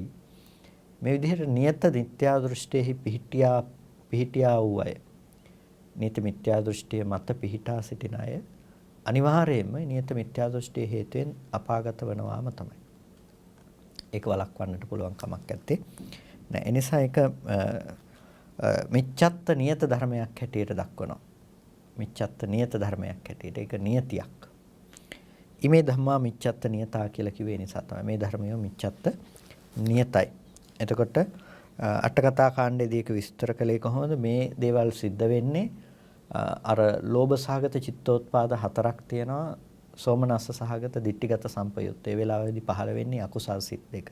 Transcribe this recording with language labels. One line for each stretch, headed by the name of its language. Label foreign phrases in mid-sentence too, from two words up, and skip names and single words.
Sinhala: මේ විදිහට නියත මිත්‍යා දෘෂ්ටියෙහි පිහිටියා වූ අය, නියත මිත්‍යා දෘෂ්ටිය මත පිහිටා සිටින අය අනිවාර්යයෙන්ම නියත මිත්‍යා දෘෂ්ටියේ හේතුවෙන් අපාගත වෙනවාම තමයි. ඒක වළක්වන්නට පුළුවන් කමක් නැත්තේ. නෑ, ඒ නිසා ඒක මිච්ඡත්ත නියත ධර්මයක් හැටියට දක්වනවා. මිච්ඡත්ත නියත ධර්මයක් හැටියට ඒක නියතියක්.
Pali: ඉමේ ධම්මා මිච්ඡත්ත නියතා
Sinhala: කියලා කිව්වේ නිසා තමයි මේ ධර්මය මිච්ඡත්ත නියතයි. එතකොට අටකතා කාණ්ඩයේදී ඒක විස්තර කළේ කොහොමද? මේ දේවල් සිද්ධ වෙන්නේ අර ලෝභ සහගත චිත්තෝත්පාද හතරක් තියෙනවා.
Pali: සෝමනස්ස සහගත ditthිගත සම්පයුත්ත.
Sinhala: ඒ වෙලාවේදී පහළ වෙන්නේ අකුසල් සිත් දෙක.